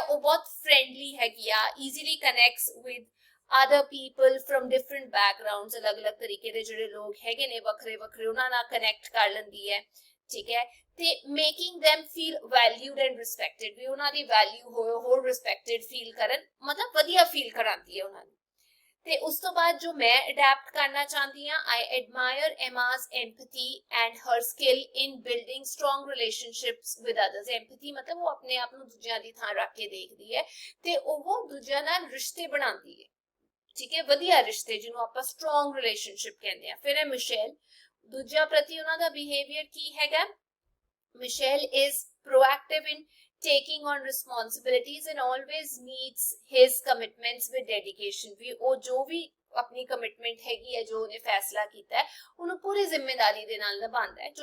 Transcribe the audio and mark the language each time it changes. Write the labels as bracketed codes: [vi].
[pa] ਉਹ ਬਹੁਤ ਫ੍ਰੈਂਡਲੀ ਹੈਗੀ ਆ, [en] easily connects with other people from different backgrounds, [pa] ਅਲੱਗ-ਅਲੱਗ ਤਰੀਕੇ ਦੇ ਜਿਹੜੇ ਲੋਕ ਹੈਗੇ ਨੇ ਵੱਖਰੇ ਵੱਖਰੇ, ਉਹਨਾਂ ਨਾਲ ਕਨੈਕਟ ਕਰ ਲੈਂਦੀ ਹੈ, ਠੀਕ ਹੈ। ਤੇ [en] making them feel valued and respected, [pa] ਵੀ ਉਹਨਾਂ ਦੀ ਵੈਲਿਊ ਹੋਏ, ਹੋਰ ਰਿਸਪੈਕਟਡ ਫੀਲ ਕਰਨ, ਮਤਲਬ ਵਧੀਆ ਫੀਲ ਕਰਾਉਂਦੀ ਹੈ ਉਹਨਾਂ ਨੂੰ। ਤੇ ਉਸ ਤੋਂ ਬਾਅਦ ਜੋ ਮੈਂ ਅਡੈਪਟ ਕਰਨਾ ਚਾਹੁੰਦੀ ਹਾਂ, [en] I admire Emma's empathy and her skill in building strong relationships with others। [pa] empathy ਮਤਲਬ ਉਹ ਆਪਣੇ ਆਪ ਨੂੰ ਦੂਜਿਆਂ ਦੀ ਥਾਂ ਰੱਖ ਕੇ ਦੇਖਦੀ ਹੈ ਤੇ ਉਹ ਦੂਜਿਆਂ ਨਾਲ ਰਿਸ਼ਤੇ ਬਣਾਉਂਦੀ ਹੈ, ਠੀਕ ਹੈ, ਵਧੀਆ ਰਿਸ਼ਤੇ, ਜਿਹਨੂੰ ਆਪਾਂ ਸਟਰੋਂਗ ਰਿਲੇਸ਼ਨਸ਼ਿਪ ਕਹਿੰਦੇ ਆ। ਫਿਰ ਹੈ ਮਿਸ਼ੇਲ। ਦੂਜਿਆਂ ਪ੍ਰਤੀ ਉਹਨਾਂ ਦਾ ਬਿਹੇਵੀਅਰ ਕੀ ਹੈਗਾ? [en] Michelle is proactive in taking on responsibilities and always meets his commitments with dedication, [pa] ਵੀ ਉਹ ਜੋ ਵੀ ਆਪਣੀ ਕਮਿਟਮੈਂਟ ਹੈਗੀ ਹੈ, ਜੋ ਉਹਨੇ ਫੈਸਲਾ ਕੀਤਾ ਹੈ, ਉਹਨੂੰ ਪੂਰੀ ਜ਼ਿੰਮੇਵਾਰੀ ਦੇ ਨਾਲ ਨਿਭਾਉਂਦਾ ਹੈ।